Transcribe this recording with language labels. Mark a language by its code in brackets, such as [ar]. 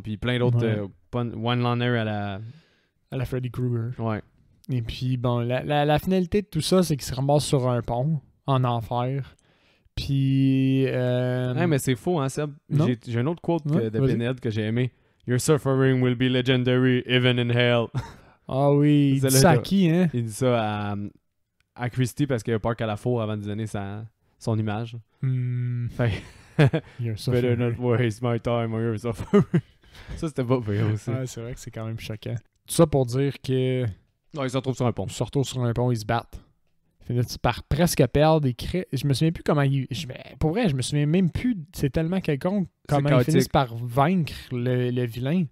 [fr] Puis plein d'autres one-liner à la Freddy Krueger. Ouais. Et puis, bon, la finalité de tout ça, c'est qu'ils se ramassent sur un pont, en enfer. Puis... Ouais, mais c'est faux, hein, Seb? J'ai un autre quote de Pinhead que j'ai aimé. [en] Your suffering will be legendary, even in hell. [fr] Ah oui, il dit ça à qui, hein? Il dit ça à Christy parce qu'il a peur qu'elle la fourre avant de donner son image. [en] Fait better not waste my time on your suffering. [fr] Ça, c'était pas vrai aussi. Ouais, c'est vrai que c'est quand même choquant. Tout ça pour dire que... Ouais, ils se retrouvent sur un pont. Ils se retrouvent sur un pont, ils se battent. Finissent par presque perdre. Je me souviens plus comment pour vrai, je me souviens même plus. C'est tellement quelconque comment ils finissent par vaincre le vilain.